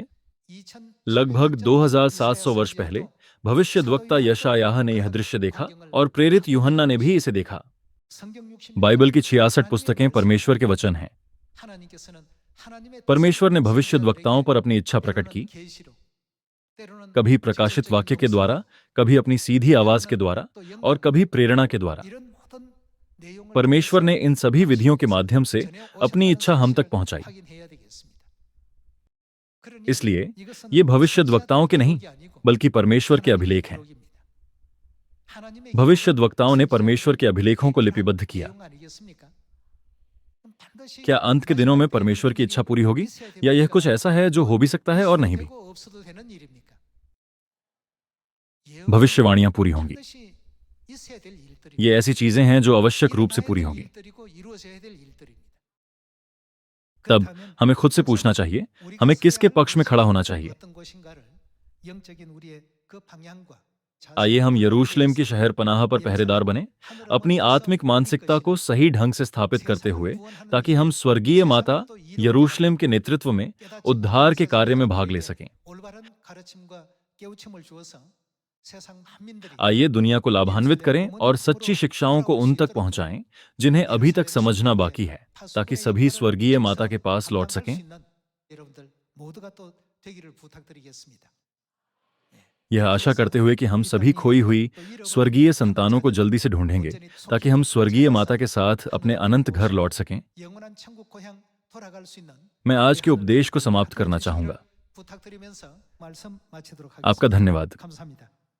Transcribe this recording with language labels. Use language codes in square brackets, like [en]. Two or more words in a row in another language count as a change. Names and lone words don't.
[hi] लगभग 2700 वर्ष पहले भविष्यद्वक्ता यशायाह ने यह दृश्य देखा और प्रेरित यूहन्ना ने भी इसे देखा। बाइबल की 66 पुस्तकें परमेश्वर के वचन हैं। परमेश्वर ने भविष्यद्वक्ताओं पर अपनी इच्छा प्रकट की [ko] 때로는 [hi] कभी प्रकाशित वाक्य के द्वारा, कभी अपनी सीधी आवाज के द्वारा और कभी प्रेरणा के द्वारा। [ko] 이런 모든 내용을 [hi] परमेश्वर ने इन सभी विधियों के माध्यम से [ko] 전해 [hi] अपनी इच्छा हम तक [ko] 오셨다는 [hi] पहुंचाई। [ko] 사실을 확인해야 되겠습니다. 그러니 [hi] इसलिए [ko] 이것은 [hi] ये भविष्यद्वक्ताओं के नहीं, [ko] 기록이 아니고 [hi] बल्कि परमेश्वर के [ko] 하나님의 [hi] अभिलेख हैं। [ko] 기록입니다. 하나님의 [hi] भविष्यद्वक्ताओं ने [ko] 기록은 [hi] परमेश्वर के अभिलेखों को लिपिबद्ध किया। [ko] 내용 아니겠습니까? 그럼 반드시 [hi] क्या अंत के दिनों में परमेश्वर की इच्छा पूरी होगी, या यह कुछ ऐसा है जो हो भी सकता है और नहीं भी? [ko] 되고 없어도 되는 일입니까? [hi] भविष्यवाणियां पूरी होंगी। [ko] 반드시 있어야 될 일들입니다. [hi] ये ऐसी चीजें हैं जो आवश्यक रूप से पूरी [ko] 일어나야 될 [hi] होंगी। [ko] 일들이고 이루어져야 될 일들입니다. [hi] तब [ko] 그렇다면 [hi] हमें खुद से पूछना चाहिए, [ko] 우리가 [hi] हमें किसके [ko] 서야 할 [hi] पक्ष में खड़ा होना [ko] 곳이 [hi] चाहिए? [ko] 어떤 곳인가를 영적인 우리의 그 방향과 [hi] आइए हम यरूशलेम की शहर पनाह पर पहरेदार बने, अपनी आत्मिक मानसिकता को सही ढंग से स्थापित करते हुए, ताकि हम स्वर्गीय माता यरूशलेम के नेतृत्व में उद्धार के कार्य में भाग ले सकें। [ko] 올바른 가르침과 깨우침을 주어서 세상 만민들이 [hi] आइए दुनिया को लाभान्वित करें और सच्ची शिक्षाओं को उन तक पहुंचाएं जिन्हें अभी तक समझना बाकी है, ताकि सभी स्वर्गीय माता के पास लौट सकें। [ko] 여러분들 모두가 또 되기를 부탁드리겠습니다. [hi] यह आशा करते हुए कि हम सभी खोई हुई स्वर्गीय संतानों को जल्दी से ढूंढेंगे, ताकि हम स्वर्गीय माता के साथ अपने अनंत घर लौट सकें। [ko] 영원한 천국 고향 돌아갈 수 있는 [hi] मैं आज के उपदेश को समाप्त करना चाहूंगा। [ko] 부탁드리면서 말씀 마치도록 [hi] आपका [ko] 하겠습니다. [hi] धन्यवाद। [ko] 감사합니다.